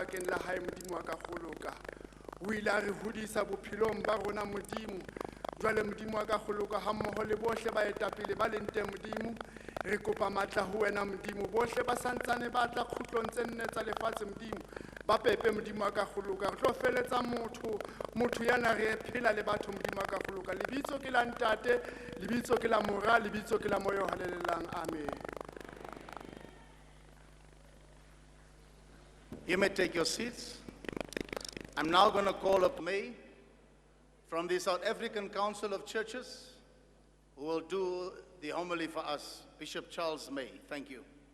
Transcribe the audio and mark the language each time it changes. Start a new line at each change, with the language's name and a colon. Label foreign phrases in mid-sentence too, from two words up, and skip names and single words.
Southern Sotho: bakeng la hae modimo wa ka kholoka o ile a re hodisa bophelong ba rona modimo jwale modimo wa ka kholoka ha mmoho le bohle ba etapele ba leng teng modimo re kopa matla ho wena modimo bohle ba santsane ba tla khutlong tse nne tsa lefatshe modimo ba pepe modimo wa ka kholoka re tlo feletsa motho yana re phela le batho modimo wa ka kholoka lebitso ke la ntate lebitso ke la mora lebitso ke la moyo halelelang amen.
English: You may take your seats. I'm now going to call up May from the South African Council of Churches, who will do the homily for us. Bishop Charles May. Thank you.